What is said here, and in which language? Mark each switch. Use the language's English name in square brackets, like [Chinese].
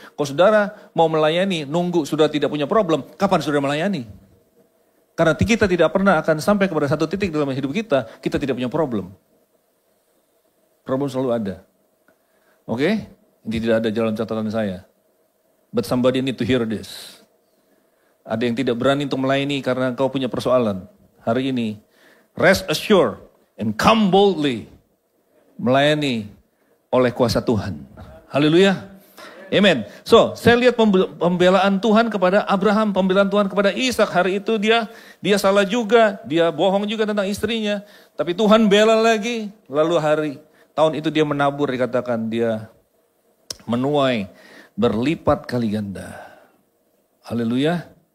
[Indonesian] Kalau saudara mau melayani, nunggu sudah tidak punya problem, kapan saudara melayani? Karena kita tidak pernah akan sampai kepada satu titik dalam hidup kita tidak punya problem. Problem selalu ada. Oke? Ini tidak ada jalan catatan saya. [English] But somebody need to hear this. [Indonesian] Ada yang tidak berani untuk melayani karena kau punya persoalan. Hari ini, [English] rest assured and come boldly. [Indonesian] Melayani oleh kuasa Tuhan. Haleluya. Amen. So, saya lihat pembelaan Tuhan kepada Abraham, pembelaan Tuhan kepada Ishak. Hari itu dia salah juga, dia bohong juga tentang istrinya. Tapi Tuhan bela lagi. Lalu tahun itu dia menabur, dikatakan dia menuai berlipat kali ganda. Haleluya.